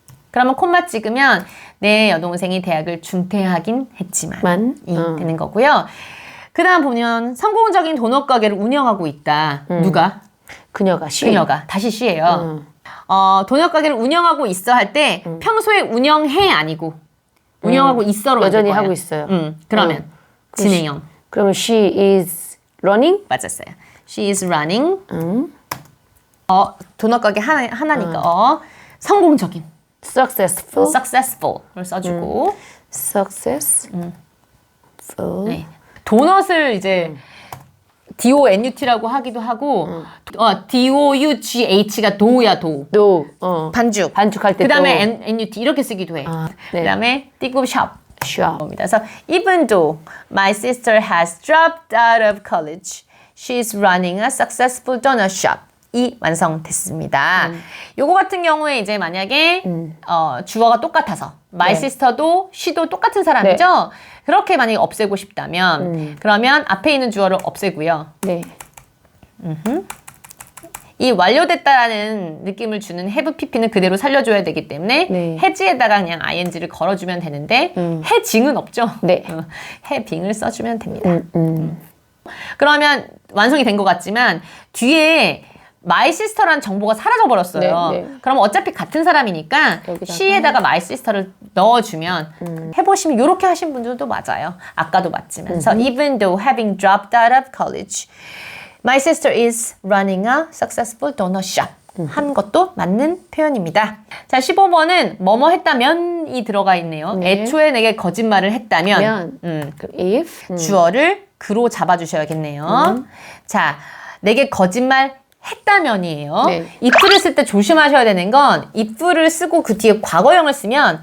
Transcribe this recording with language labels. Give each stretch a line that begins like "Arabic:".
Korean: 그러면 콤마 찍으면 내 여동생이 대학을 중퇴하긴 했지만 이 되는 거고요. 그 다음 보면 성공적인 도넛 가게를 운영하고 있다. 누가? 그녀가 she. 그녀가. 다시 she예요. 도넛 가게를 운영하고 있어 할 때 평소에 운영해 아니고 운영하고 있어로 여전히 만들 거예요. 하고 있어요. 그러면 진행형. 그러면
English: she is running.
Korean: 맞았어요.
English: She is running.
Korean: 도넛 가게 하나니까 성공적인.
English: successful.
Korean: successful을 써주고
English: successful.
Korean: 네. 도넛을 이제 DONUT라고 하기도 하고 DOUGH가 도야 도.
English: do.
Korean: 반죽. 반죽할 때 그 다음에 도. NUT 이렇게 쓰기도 해. 네. 그 다음에 띠고 shop.
English: shop.
Korean: 그래서
English: even though my sister has dropped out of college, she's running a successful donut shop.
Korean: 이 완성됐습니다. 요거 같은 경우에 이제 만약에 주어가 똑같아서 my sister도 she도 똑같은 사람이죠. 그렇게 만약에 없애고 싶다면 그러면 앞에 있는 주어를 없애고요. 네. 이 완료됐다라는 느낌을 주는 have pp는 그대로 살려줘야 되기 때문에 네. has에다가 그냥 ing를 걸어주면 되는데 해징은 없죠. 네. having을 써주면 됩니다. 그러면 완성이 된 것 같지만 뒤에 my sister라는 정보가 사라져 버렸어요. 네, 네. 그럼 어차피 같은 사람이니까 여기다가. she에다가 my sister를 넣어주면 해보시면 이렇게 하신 분들도 맞아요. 아까도 맞지만. 그래서
English: even though having dropped out of college, my sister is running a successful donut shop.
Korean: 한 것도 맞는 표현입니다. 자, 15번은 뭐뭐 했다면이 들어가 있네요. 네. 애초에 내게 거짓말을 했다면 그 if. 주어를 그로 잡아주셔야겠네요. 자, 내게 거짓말 했다면이에요. 네. if를 쓸 때 조심하셔야 되는 건 if를 쓰고 그 뒤에 과거형을 쓰면